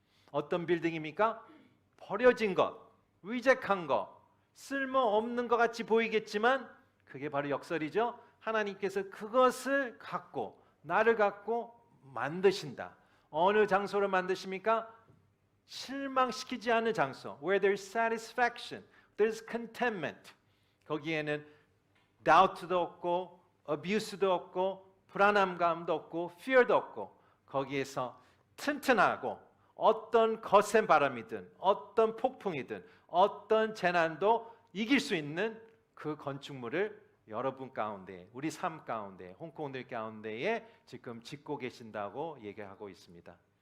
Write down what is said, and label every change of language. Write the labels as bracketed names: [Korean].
[Korean] 어떤 빌딩입니까? 버려진 것, 위잭한 것, 쓸모없는 것 같이 보이겠지만 그게 바로 역설이죠. 하나님께서 그것을 갖고 나를 갖고 만드신다. 어느 장소를 만드십니까? 실망시키지 않는 장소. [English] Where there's satisfaction, there's contentment. [Korean] 거기에는 doubt도 없고, abuse도 없고, 불안함감도 없고, fear도 없고, 거기에서 튼튼하고 어떤 거센 바람이든 어떤 폭풍이든 어떤 재난도 이길 수 있는 그 건축물을 여러분 가운데, 우리 삶 가운데, 홍콩들 가운데에 지금 짓고 계신다고 얘기하고 있습니다.